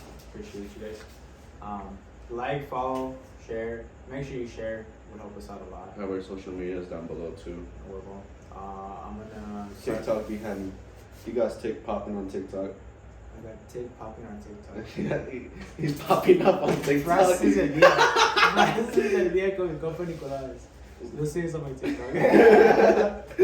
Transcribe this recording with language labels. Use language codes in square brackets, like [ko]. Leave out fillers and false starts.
[en] Appreciate you guys. Like, follow, share. Make sure you share. It would help us out a lot. Our social media is down below too. I'm gonna TikTok behind me. You guys popping on TikTok. I got Tik popping on TikTok. He's popping up on TikTok. [es] Frases del día. Frases del día con mi compa Nicolás. [en] You'll see this on my TikTok.